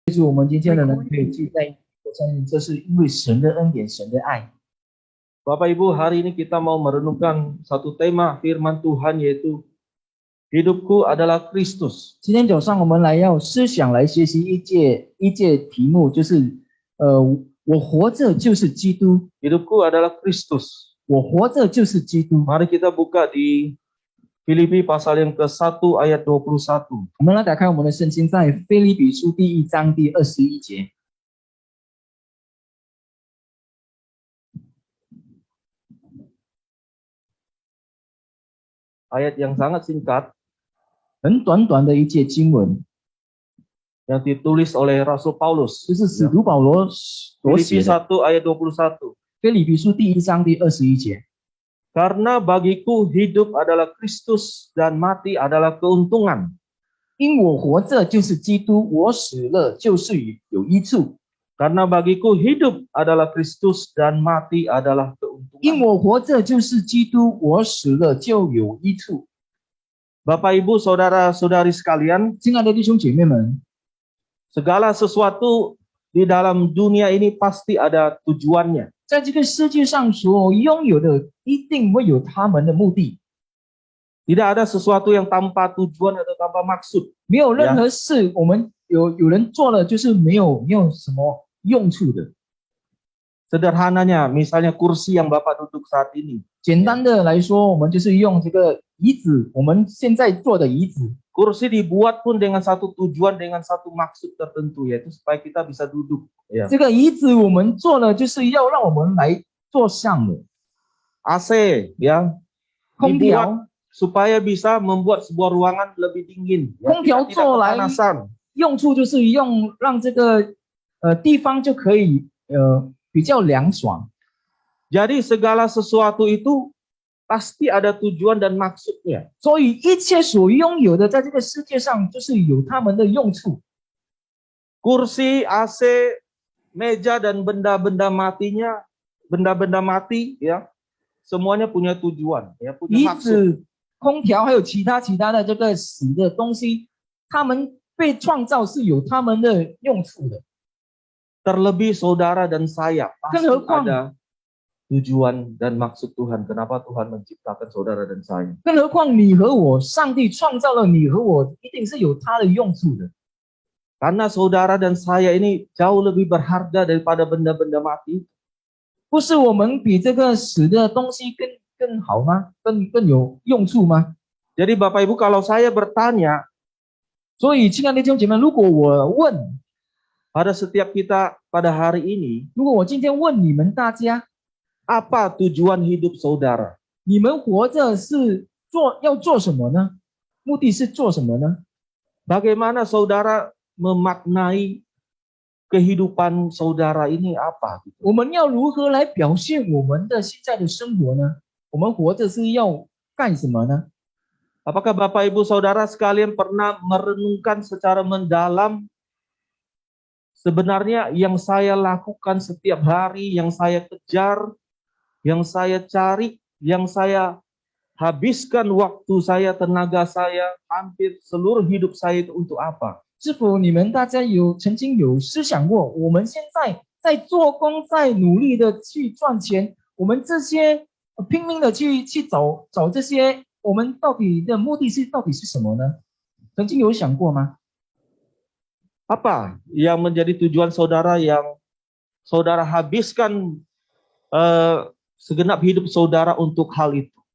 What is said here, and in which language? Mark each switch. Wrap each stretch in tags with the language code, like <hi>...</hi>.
<zh>就是我们今天的人可以聚在一起，我相信这是因为神的恩典、神的爱。</zh> <id>Bapak Ibu, hari ini kita mau merenungkan satu tema firman Tuhan, yaitu hidupku adalah Kristus.</id> <zh>今天早上我们要思想来学习一节题目，就是我活着就是基督，</zh> <id>Hidupku adalah Kristus.</id> <zh>我活着就是基督。</zh> <id>Mari kita buka di Filipi pasal yang ke-1 ayat 21.</id> <zh>我们来打开我们的圣经，在腓立比书第1章第21节。</zh> <id>Ayat yang sangat singkat</id> <zh>很短短的一节经文，</zh> <id>yang ditulis oleh Rasul Paulus.</id> <zh>就是使徒保罗所</zh> <id>Filipi</id> <zh>写的。</zh> <id>1 ayat 21.</id> <zh>腓立比书第1章第21节。</zh> <id>Karena bagiku hidup adalah Kristus dan mati adalah keuntungan.</id> <zh>因我活着就是基督，我死了就是有益处。</zh> <id>Karena bagiku hidup adalah Kristus dan mati adalah keuntungan.</id> <zh>因我活着就是基督，我死了就有益处。</zh> <id>Bapak Ibu, saudara-saudari sekalian,</id> <zh>亲爱的弟兄姐妹们，</zh> <id>segala sesuatu di dalam dunia ini pasti ada tujuannya.</id> <zh>在这个世界上所拥有的，一定会有他们的目的。</zh> <id>Tidak ada sesuatu yang tanpa tujuan atau tanpa maksud.</id> <zh>没有任何事，我们有人做了就是没有什么用处的。</zh> <id>Sederhananya, misalnya kursi yang Bapak duduk saat ini.</id> <zh>简单的来说，我们就是用这个椅子，我们现在坐的椅子。</zh> <id>Kursi dibuat pun dengan satu tujuan, dengan satu maksud tertentu, yaitu supaya kita bisa duduk. Ya.</id> <zh>这个椅子我们做了，就是要让我们来坐上的。</zh> <id>AC, ya,</id> <zh>空</zh> <id>dibuat</id> <zh>调，</zh> <id>supaya bisa membuat sebuah ruangan lebih dingin. Ya,</id> <zh>空调</zh> <id>tidak</id> <zh>做来</zh> <id>kepanasan.</id> <zh>用处就是让这个地方就可以比较凉爽。</zh> <id>Jadi segala sesuatu itu pasti ada tujuan dan maksudnya.</id> <zh>所以一切所拥有的，在这个世界上就是有他们的用处。</zh> <id>Kursi, AC, meja dan benda-benda matinya, benda-benda mati, ya, semuanya punya tujuan, ya,</id> <zh>椅</zh> <id>punya maksud.</id> <zh>子、空调还有其他的这个死的东西，他们被创造是有他们的用处的。</zh> <id>Terlebih saudara dan saya pasti Kenapa? ada tujuan dan maksud Tuhan. Kenapa Tuhan menciptakan saudara dan saya?</id> <zh>更何况你和我，上帝创造了你和我，一定是有他的用处的。</zh> <id>Karena saudara dan saya ini jauh lebih berharga daripada benda-benda mati.</id> <zh>不是我们比这个死的东西更好吗？更有用处吗？</zh> <id>Jadi Bapak Ibu, kalau saya bertanya</id> <zh>所以，亲爱的弟兄姐妹，如果我问，</zh> <id>pada setiap kita pada hari ini,</id> <zh>如果我今天问你们大家，</zh> <id>apa tujuan hidup saudara?</id> <zh>你们活着是要做什么呢？目的是做什么呢？</zh> <id>Bagaimana saudara memaknai kehidupan saudara ini apa?</id> <zh>我们要如何来表现我们的现在的生活呢？我们活着是要干什么呢？</zh> <id>Apakah Bapak Ibu Saudara sekalian pernah merenungkan secara mendalam sebenarnya yang saya lakukan setiap hari, yang saya kejar, yang saya cari, yang saya habiskan waktu saya, tenaga saya, hampir seluruh hidup saya itu untuk apa?</id> <zh>是否你们大家曾经有思想过，我们现在在做工，在努力的去赚钱，我们这些拼命的去找这些，我们到底的目的到底是什么呢？曾经有想过吗？</zh> <id>Apa yang menjadi tujuan saudara yang saudara habiskan segenap hidup saudara untuk hal itu?</id>